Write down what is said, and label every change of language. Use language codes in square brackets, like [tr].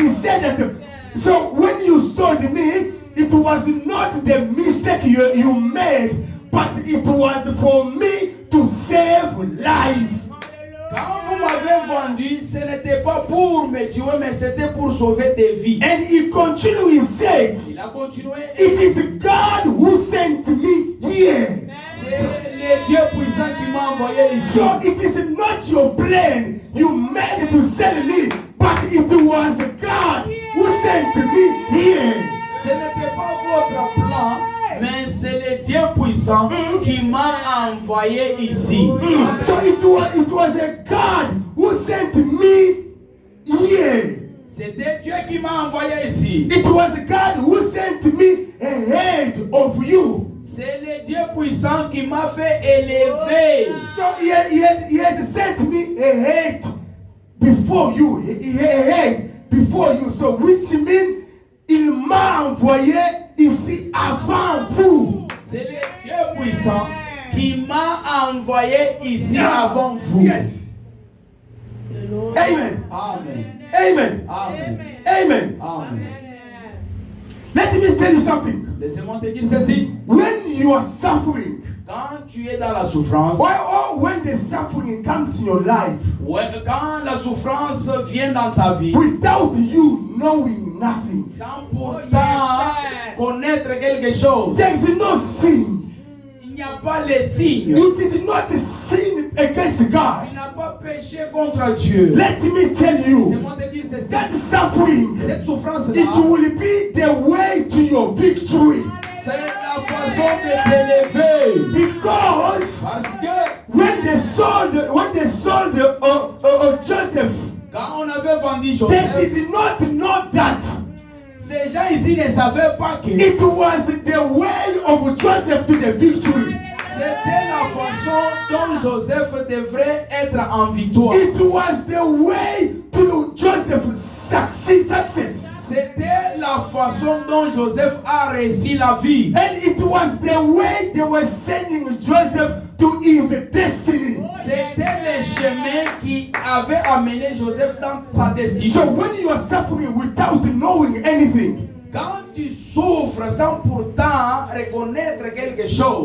[en] He said that, so when you sold me, it was not the mistake you made, but it was for me to save life. [fr] Quand vous m'avez vendu, ce n'était pas pour me tuer, mais c'était pour sauver des vies. [en] And he continued, he said, [fr] Il a continué. [en] it is God who sent me here. [fr] C'est le Dieu puissant qui m'a envoyé ici. [en] So it is not your plan you made to sell me, but it was God who sent me here. [fr] Ce n'était pas votre plan, mais c'est le Dieu puissant qui m'a envoyé ici. [en] So it was a God who sent me here. [fr] C'était Dieu qui m'a envoyé ici. [en] It was God who sent me ahead of you. [fr] C'est le Dieu puissant qui m'a fait élever. [en] So he has sent me ahead before you. Ahead before you. So which means [fr] il m'a envoyé ici avant vous. C'est le Dieu puissant qui m'a envoyé ici avant vous. [en] Yes. Amen. Amen. Amen. Amen. Amen. Amen. Let me tell you something. [fr] Laissez-moi te dire ceci. [en] When you are suffering, [fr] Quand tu es dans la souffrance, [en] when the suffering comes in your life, [fr] quand la souffrance vient dans ta vie, [en] without you knowing nothing, [fr] sans pourtant connaître quelque chose, [en] there is no sin. [fr] il n'y a pas les signes. [en] You did not sin against God. [fr] Tu n'as pas péché contre Dieu. [en] Let me tell you, [fr] Laissez-moi te dire ceci. [en] that suffering, [fr] Cette souffrance-là, [en] it will be the way to your victory. [fr] c'est la façon de t'élever. [en] Because [fr] Parce que [en] when they sold Joseph, [fr] quand on avait vendu [en] they [fr] Joseph, [en] did not know that [fr] ces gens ici ne savaient pas que [en] it was the way of Joseph to the victory. [fr] c'était la façon dont Joseph devrait être en victoire. [en] It was the way to Joseph's success. [fr] C'était la façon dont Joseph a réussi la vie. [en] And it was the way they were sending Joseph to his destiny. [fr] C'était le chemin qui avait amené Joseph dans sa [en] So [fr] destinée. [en] when you are suffering without knowing anything, [fr] Quand tu souffres sans pourtant reconnaître quelque chose,